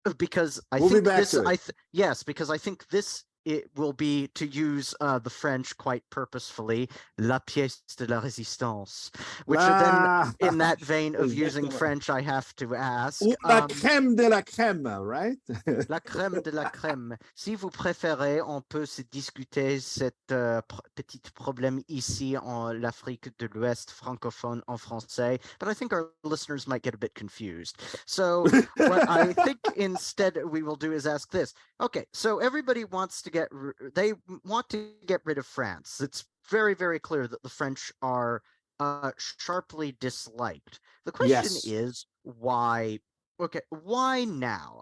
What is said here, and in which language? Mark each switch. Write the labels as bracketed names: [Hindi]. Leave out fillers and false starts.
[English] Because I we'll think be back this, to it. Yes, because I think this it will be, to use the French quite purposefully, [French] la pièce de la résistance, [English] which then, in that vein of using French, I have to ask. [French] La crème de la crème, right? La crème de la crème. Si vous préférez, on peut se discuter cet petit problème ici en l'Afrique de l'Ouest francophone en français, [English] but I think our listeners might get a bit confused. So what I think instead we will do is ask this. Okay, so everybody wants to get rid of France. It's very, very clear that the French are sharply disliked. The question is why? Okay, why now?